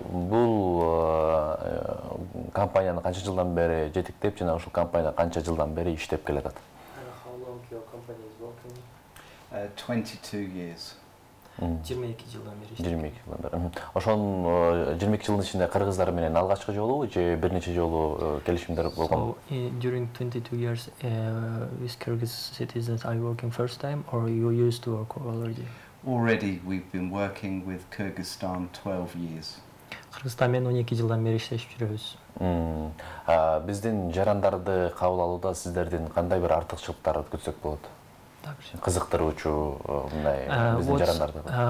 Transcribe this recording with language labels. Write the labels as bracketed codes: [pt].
[ky] Бул компанияны канча жылдан бери жетектеп, жана ушул компания канча жылдан бери иштеп келатат? [en] How long your company is working? 22 years. [ky] 22 жылдан бери. 22 жылдан бери. Ошон 22 жылдын ичинде кыргыздар менен алгачкы жолу же бир нече жолу келишимдер болгон? [en] During 22 years with Kyrgyz citizens are you working first time or you used to work already? Already we've been working with Kyrgyzstan 12 years. [ky] Кыргызстан менен 12 жылдан бери иштешип жүрөбүз. Биздин жарандарды кабыл алууда сиздердин кандай бир артыкчылыктарды күтсөк болот? Кызыктыруучу мындай биздин жарандарды.